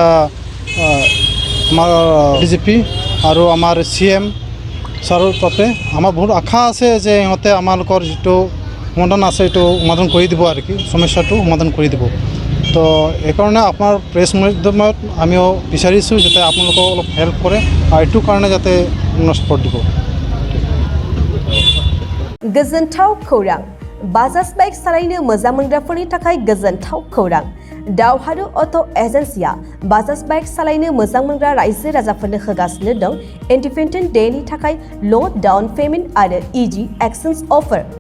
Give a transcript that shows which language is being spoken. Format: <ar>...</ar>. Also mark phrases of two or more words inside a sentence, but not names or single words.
<as>DGP আৰু আমাৰ CM ছাৰৰ তাতে আমাৰ বহুত আশা আছে যে ইহঁতে আমালোকৰ যিটো সমাধান আছে এইটো সমাধান কৰি দিব আৰু কি সমস্যাটো সমাধান কৰি দিব তো এইকাৰণে আপোনাৰ প্ৰেছ মাধ্যমত আমিও বিচাৰিছোঁ যাতে আপোনালোকক অলপ হেল্প কৰে আৰু এইটোৰ কাৰণে যাতে ছাপৰ্ট দিব</as> <brx>गोजोनथाव खौरां बाजाज बाइक सालायनो मोजां मोनग्राफोरनि थाखाय गोजोनथाव खौरां दावहारु अट' एजेन्सिया बाजाज बाइक सालायनो मोजां मोनग्रा रायजो राजाफोरनो होगासिनो दं</brx> <en>Independence Day</en> <brx>थाखाय</brx> <en>low down payment</en> <brx>आरो</brx> <en>easy exchange offer</en>